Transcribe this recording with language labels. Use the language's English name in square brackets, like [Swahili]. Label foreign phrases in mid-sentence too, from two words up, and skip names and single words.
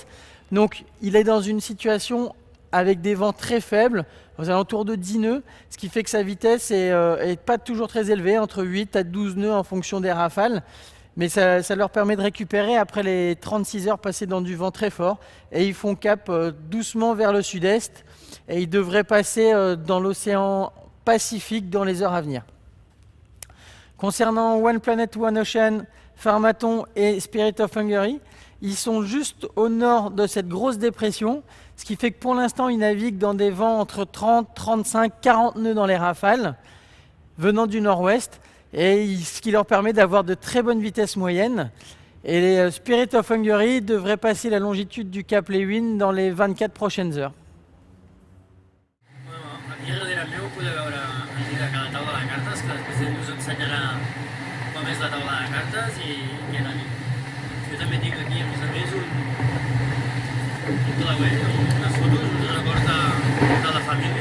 [French] Donc il est dans une situation avec des vents très faibles, aux alentours de 10 nœuds, ce qui fait que sa vitesse est pas toujours très élevée, entre 8 à 12 nœuds en fonction des rafales. Mais ça leur permet de récupérer après les 36 heures passées dans du vent très fort. Et ils font cap doucement vers le sud-est. Et ils devraient passer dans l'océan Pacifique dans les heures à venir. Concernant One Planet, One Ocean, Pharmaton et Spirit of Hungary, ils sont juste au nord de cette grosse dépression, ce qui fait que pour l'instant, ils naviguent dans des vents entre 30, 35, 40 nœuds dans les rafales, venant du nord-ouest, et ce qui leur permet d'avoir de très bonnes vitesses moyennes. Et les Spirit of Hungary devraient passer la longitude du cap Lewin dans les 24 prochaines heures. [Catalan] Aquí darrere meu podeu veure la taula de cartes, que després us ensenyarà com és la taula de cartes i anar bé. Jo també tinc aquí, a més, unes fotos, un record de la família.